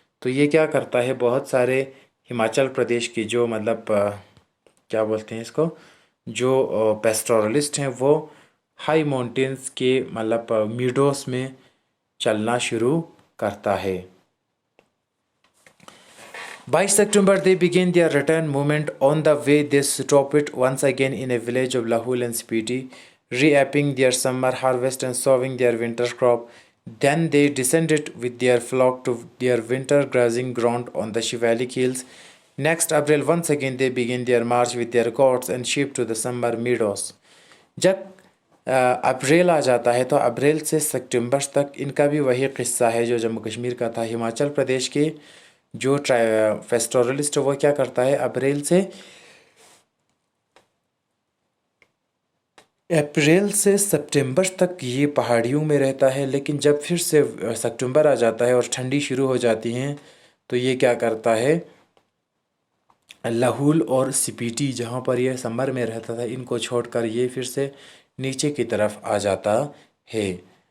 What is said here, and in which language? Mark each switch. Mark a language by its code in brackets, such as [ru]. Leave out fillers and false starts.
[hi] तो ये क्या करता है, बहुत सारे हिमाचल प्रदेश की जो मतलब क्या बोलते हैं इसको, जो पेस्टोरलिस्ट हैं वो हाई माउंटेन्स के मतलब मीडोस में चलना शुरू करता है। [en] By September, they begin their return movement. On the way, they stop it once again in a village of Lahul and Spiti, reaping their summer harvest and sowing their winter crop. Then they descended with their flock to their winter grazing ground on the Shivalik hills. Next April, once again, they begin their march with their goats and sheep to the summer meadows. [hi] जब अप्रैल आ जाता है तो अप्रैल से सितंबर तक इनका भी वही किस्सा है जो जम्मू कश्मीर का था। हिमाचल प्रदेश के जो फेस्टोरलिस्ट वो क्या करता है, अप्रैल से सितंबर तक ये पहाड़ियों में रहता है, लेकिन जब फिर से सितंबर आ जाता है और ठंडी शुरू हो जाती है तो ये क्या करता है, लाहौल और स्पीति जहाँ पर ये समर में रहता था इनको छोड़कर ये फिर से नीचे की तरफ आ जाता है।